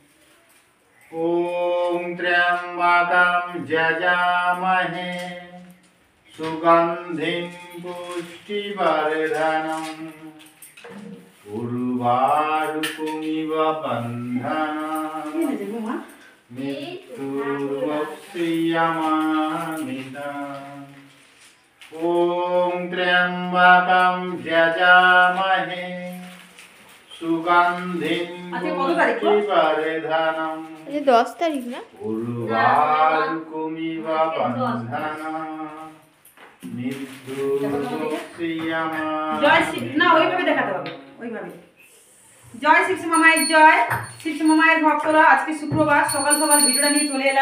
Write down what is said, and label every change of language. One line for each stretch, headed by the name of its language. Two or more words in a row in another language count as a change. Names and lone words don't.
Sanskrit: ওম ত্র্যম্বকম যজামহে সুগন্ধিম পুষ্টিবর্ধনম উর্বারুকমিব বন্ধনাম মৃত্যুর্বক্ষ্যমামৃতম ওম ত্র্যম্বকম যজামহে সুগন্ধিম পুষ্টিবর্ধনম
Bangla: 10 তারিখ না
Sanskrit: উর্বারুকমিব বন্ধনাম
Bangla: জয় শ্রী না ওইভাবে দেখাতে হবে ওইভাবে জয় শ্রী মামায়ের জয় শ্রী মামায়ের ভক্তরা আজকে শুক্রবার সকাল সকাল ভিডিওটা নিয়ে চলে এলাম